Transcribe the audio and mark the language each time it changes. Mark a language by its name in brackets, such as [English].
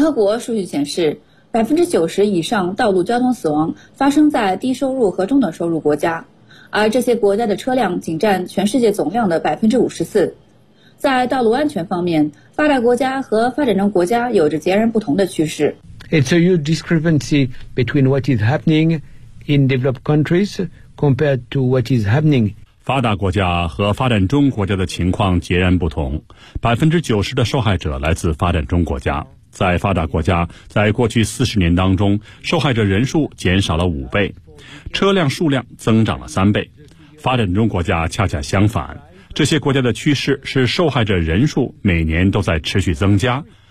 [Chinese] 合国数据显示， 90% 以上道路交通死亡发生在低收入和中等收入国家，而这些国家的车辆仅占全世界总量的54%。在道路安全方面，发达国家和发展中国家有着截然不同的趋势。 [English] It's a huge discrepancy between what is happening in developed countries compared to what is happening. [Chinese] 发达国家和发展中国家的情况截然不同，90%的受害者来自发展中国家。在发达国家，在过去40年当中，受害者人数减少了5倍，车辆数量增长了3倍。发展中国家恰恰相反，这些国家的趋势是受害者人数每年都在持续增加。